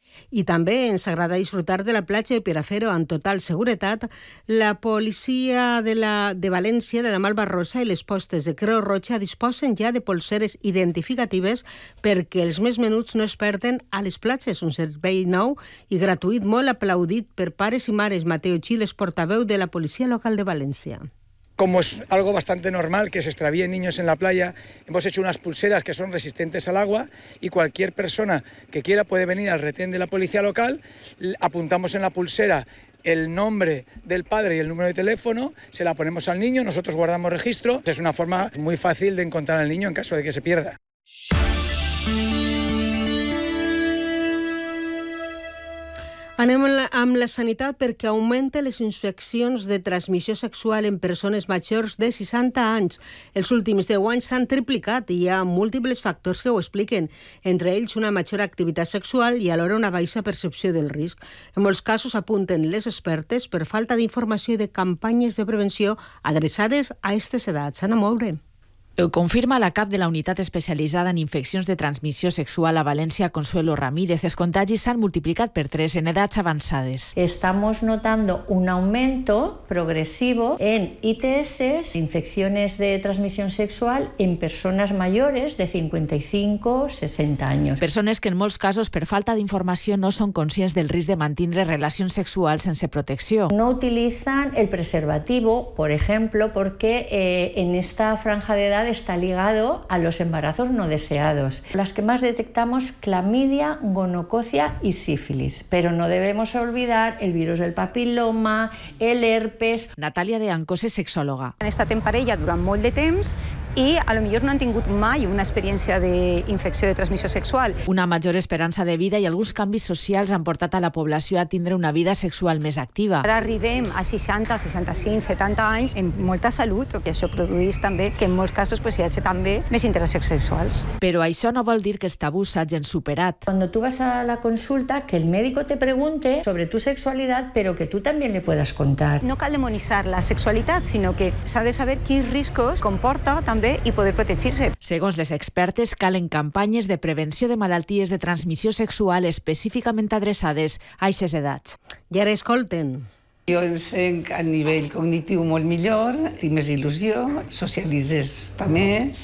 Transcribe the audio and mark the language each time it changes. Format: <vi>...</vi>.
<ca>I també ens agrada disfrutar de la platja i per a fer-ho amb total seguretat, la policia de València, de la Malva Rosa, i les postes de Creu Roja disposen ja de polseres identificatives perquè els més menuts no es perden a les platges. Un servei nou i gratuït, molt aplaudit per pares i mares. Mateo Chiles, portaveu de la policia local de València.</ca> <es>Como es algo bastante normal que se extravíen niños en la playa, hemos hecho unas pulseras que son resistentes al agua y cualquier persona que quiera puede venir al retén de la policía local, apuntamos en la pulsera el nombre del padre y el número de teléfono, se la ponemos al niño, nosotros guardamos registro. Es una forma muy fácil de encontrar al niño en caso de que se pierda.</es> <ca>Anem amb la sanitat perquè augmenta les infeccions de transmissió sexual en persones majors de 60 anys. Els últims 10 anys s'han triplicat i hi ha múltiples factors que ho expliquen, entre ells una major activitat sexual i alhora una baixa percepció del risc. En molts casos apunten les expertes per falta d'informació i de campanyes de prevenció adreçades a aquestes edats. Anna Moure. Ho confirma la cap de la unitat especialitzada en infeccions de transmissió sexual a València, Consuelo Ramírez. Els contagis s'han multiplicat per 3 en edats avançades.</ca> <es>Estamos notando un aumento progresivo en ITS, infecciones de transmissió sexual,</es> <ca>en persones</ca> <es>mayores de 55-60 anys.</es> <ca>Persones que en molts casos, per falta d'informació, no són conscients del risc de mantindre relacions sexuals sense protecció.</ca> <es>No utilizan el preservativo, por ejemplo, porque en esta franja de está ligado a los embarazos no deseados. Las que más detectamos, clamidia, gonococia y sífilis. Pero no debemos olvidar el virus del papiloma, el herpes. Natalia de Ancos es sexóloga.</es> <ca>Han estat en parella durant molt de temps i a lo millor no han tingut mai una experiència d'infecció de transmissió sexual. Una major esperança de vida i alguns canvis socials han portat a la població a tindre una vida sexual més activa. Ara arribem a 60, 65, 70 anys amb molta salut, que això produeix també que en molts casos pues, hi hagi també més interaccions sexuals. Però això no vol dir que els tabús s'hagin superat.</ca> <es>Cuando tú vas a la consulta, que el médico te pregunte sobre tu</es> <ca>sexualitat, però</ca> <es>que tú también le puedas contar.</es> <ca>No cal demonitzar la sexualitat, sinó que s'ha de saber quins riscos comporta també i poder protegir-se. Segons les expertes, calen campanyes de prevenció de malalties de transmissió sexual específicament adreçades a aquestes edats. I ara escolten. Jo em sent a nivell cognitiu molt millor, tinc més il·lusió, socialitzes també.</ca>